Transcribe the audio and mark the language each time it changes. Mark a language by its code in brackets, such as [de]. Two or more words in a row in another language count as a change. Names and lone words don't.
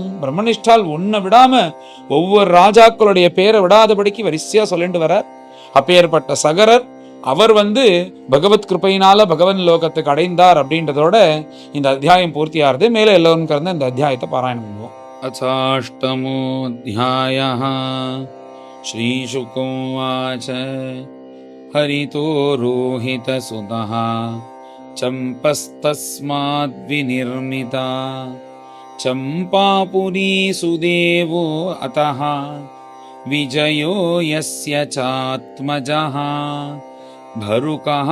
[ta] பிரம்மனிஷ்டால் ஒன்ன விடாம ஒவ்வொரு ராஜாக்களுடைய பேரை விடாதபடிக்கு வரிசையா சொல்லிட்டு வர அப்பேற்பட்ட சகரர் அவர் பகவத் கிருப்பையினால பகவன் லோகத்துக்கு அடைந்தார் அப்படின்றதோட இந்த அத்தியாயம் பூர்த்தியாருது. மேல எல்லோரும் கறந்து இந்த அத்தியாயத்தை பாராயணம் பண்ணுவோம். [sa] அசாஷ்டமோऽध्यायः श्रीशुकोवाच हरितो रोहितसुतः चम्पस्तस्माद्विनिर्मिता चम्पापुरी सुदेवो अतः विजयो यस्य चात्मजः भरुकः